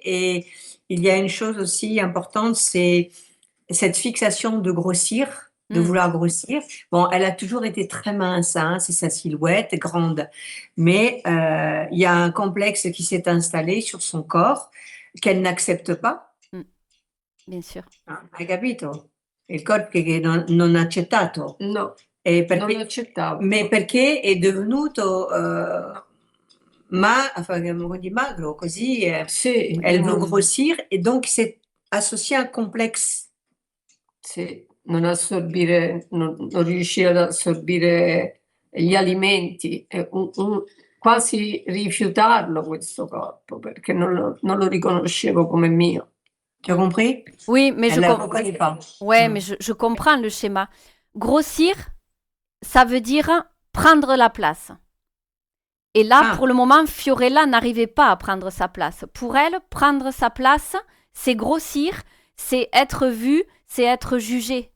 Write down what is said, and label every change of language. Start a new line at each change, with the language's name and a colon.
French: Et il y a une chose aussi importante, c'est cette fixation de grossir, de Mm. vouloir grossir. Bon, elle a toujours été très mince, hein, c'est sa silhouette grande. Mais il y a un complexe qui s'est installé sur son corps qu'elle n'accepte pas. Bien sûr.
Italian: Hai capito? Il corpo che non ha accettato. No, E non accettavo. ma perché è divenuto magro, così Sì,
French: elle
Italian: io
French: veut grossir et donc c'est associé à un complexe.
Italian: sì, non assorbire, non riuscire ad assorbire gli alimenti. quasi rifiutarlo questo corpo, perché non lo riconoscevo come mio.
French: Tu as compris? Oui, mais Elle ne le reconnaît pas. Ouais, mais je comprends le schéma. Grossir, ça veut dire prendre la place. Et là, Ah. pour le moment, Fiorella n'arrivait pas à prendre sa place. Pour elle, prendre sa place, c'est grossir, c'est être vue, c'est être jugée.